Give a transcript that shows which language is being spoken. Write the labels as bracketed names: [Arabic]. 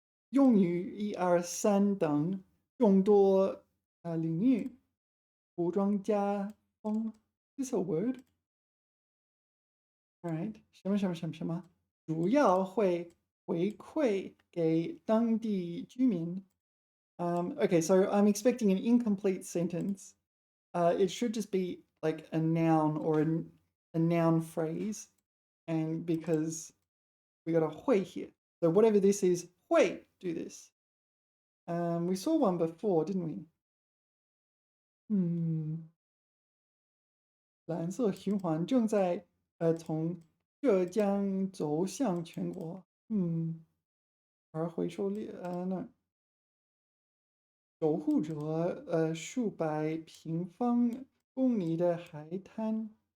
[Chinese] 用于一二三等众多领域，服装加风 [English] is a word. Alright, [Chinese] 什么，主要会回馈给当地居民。 [English] Okay, so I'm expecting an incomplete sentence. It should just be like a noun or a noun phrase, and because we got a 会 here, so whatever this is, 会 do this. We saw one before, didn't we? [Chinese] 蓝色循环正在从浙江走向全国。而回收率那守护者数百平方公里的海滩。